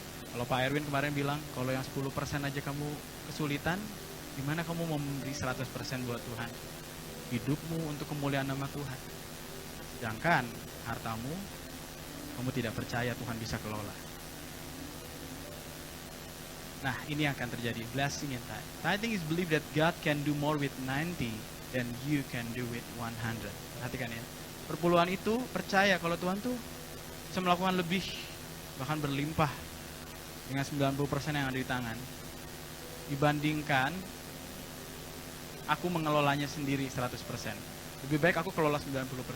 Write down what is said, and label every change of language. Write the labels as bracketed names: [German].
[Indonesian] Kalau Pak Erwin kemarin bilang, kalau yang 10% aja kamu kesulitan, gimana kamu mau memberi 100% buat Tuhan? Hidupmu untuk kemuliaan nama Tuhan. Sedangkan hartamu, kamu tidak percaya Tuhan bisa kelola. Nah, ini yang akan terjadi. [English] Blessing and tithe. Tithing is believe that God can do more with 90 than you can do with 100. [Indonesian] Perhatikan ya. Perpuluhan itu percaya kalau Tuhan tuh bisa melakukan lebih, bahkan berlimpah dengan 90% yang ada di tangan. dibandingkan aku mengelolanya sendiri 100%. Lebih baik aku kelola 90%.